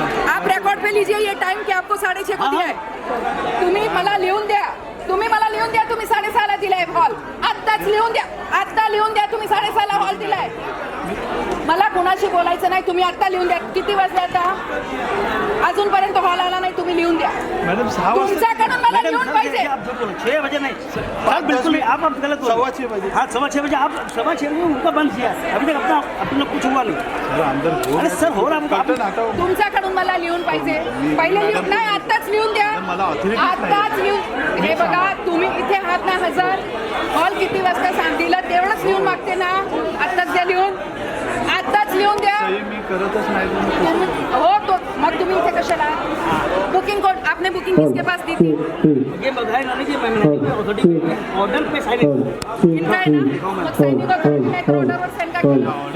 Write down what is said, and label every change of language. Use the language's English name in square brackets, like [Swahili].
[Hindi] आप रिकॉर्ड पे लीजिए ये टाइम कि आपको 6:30 को दिया है. [Marathi] तुम्ही मला लिहून द्या, तुम्ही 6:30ला दिलाय हॉल. आत्ताच लिहून द्या, आत्ता लिहून द्या तुम्ही 6:30ला हॉल दिलाय. मला कोणाशी बोलायचं नाही, तुम्ही आत्ता लिहून द्या. किती वाजले आता? अजूनपर्यंत हॉल आला नाही, तुम्ही लिहून द्या. [Hindi] मैडम 6 [Marathi] तुमच्याकडून मला लिहून पाहिजे. [Hindi] 6 बजे नहीं सर, बिल्कुल आप गलत बोल रहे हैं. 6:15 बजे. हाँ 6:15 बजे आप 6:15 बजे उनका बंद किया. अभी तक अपना कुछ हुआ नहीं. अरे सर हो रहा है. [Marathi] तुमच्याकडून मला लिहून पाहिजे. पहिले लिहून नाही, आत्ताच लिहून द्या. आत्ताच लिहून. हे बघा तुम्ही इथे आहात ना हजर. हॉल किती वाजता सांगितलं तेवढंच लिहून मागते ना. आत्ताच द्या लिहून, आत्ताच लिहून द्या. मी करतच नाही. हो तो मग तुम्ही इथे कशाला? [Hindi] बुकिंग कोड आपने बुकिंग किसके पास दी थी? ये बताया ना कि मैं ऑर्डर पे साइन इनका है ना, [Marathi] मग साइन का ऑर्डरवर साइन का केलं?